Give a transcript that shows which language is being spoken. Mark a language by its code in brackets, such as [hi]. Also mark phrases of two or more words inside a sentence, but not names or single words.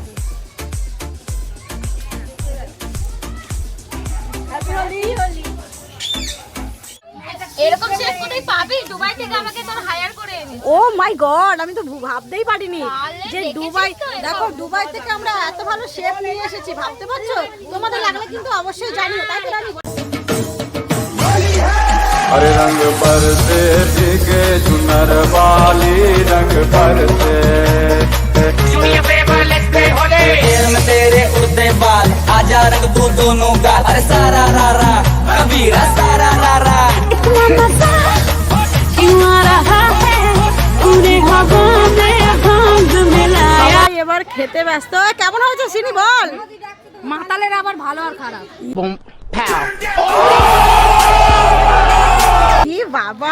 [bn] এরকম শেফ কোথায় পাবি? দুবাই থেকে আমাকে তোর হায়ার করে এনে। [en] oh my God, [bn] আমি তো ভাবতেই পারিনি যে দুবাই, দেখো দুবাই থেকে আমরা এত ভালো শেফ নিয়ে এসেছি, ভাবতে পারছো? তোমাদের লাগলে কিন্তু অবশ্যই জানিও। তাই তো আমি [hi] हरे रंग बरसे भीगे चुनर वाली रंग बरसे। तेरे उड़ते बाल आजा रंग तू दोनों गाल, अरे सारा रारा कबीरा सारा रारा। [bn] এবার খেতে ব্যস্ত। কেমন হয়েছে চিনি বল? মাতালের আবার ভালো আর খারাপ। কি বাবা।